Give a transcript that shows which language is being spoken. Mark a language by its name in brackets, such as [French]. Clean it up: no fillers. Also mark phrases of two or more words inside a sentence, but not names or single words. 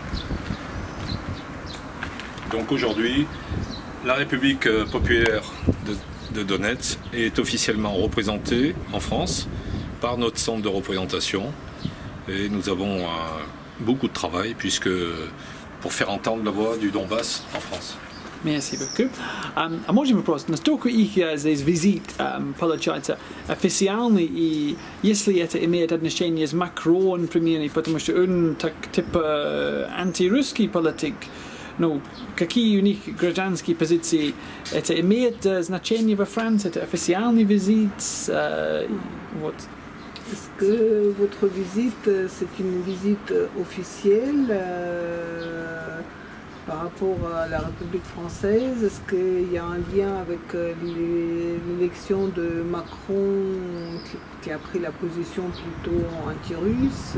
[French] Donc aujourd'hui, la République populaire de Donetsk est officiellement représentée en France par notre centre de représentation. Et nous avons beaucoup de travail pour faire entendre la voix du Donbass en France. Merci beaucoup. [Russian] А можем вопрос, настолько их здесь визит получается официальный, и если это имеет отношение с Макроном, примерно, потому что он так типа антирусский политик, ну, какие у них гражданские позиции, это имеет значение во Франции, это официальный визит, вот. [French] Est-ce que votre visite, c'est une visite officielle par rapport à la République française? Est-ce qu'il y a un lien avec l'élection de Macron qui a pris la position plutôt anti-russe?